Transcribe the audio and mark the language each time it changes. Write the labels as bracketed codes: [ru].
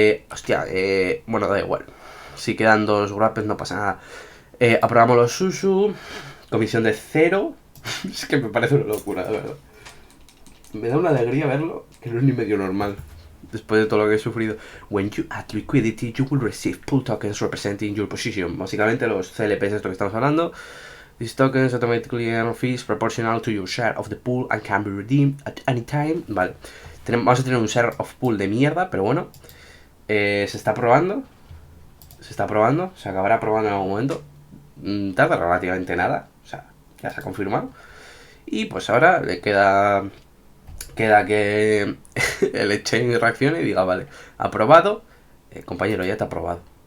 [es] Hostia, bueno, da igual. Si quedan 2 wrappers no pasa nada. Aprobamos los Susu. Comisión de 0. Es que me parece una locura, de verdad. Me da una alegría verlo, que no es ni medio normal. Después de todo lo que he sufrido. [en] When you add liquidity, you will receive pool tokens representing your position. [es] Básicamente los CLPs, esto que estamos hablando. [en] These tokens automatically earn fees proportional to your share of the pool and can be redeemed at any time. [es] Vale. Vamos a tener un [en] share of pool [es] de mierda, pero bueno. Se está probando. Se acabará probando en algún momento. Tarda relativamente nada. O sea, ya se ha confirmado. Y pues ahora le queda que el exchange reaccione y diga, vale, aprobado. Compañero, ya te ha aprobado.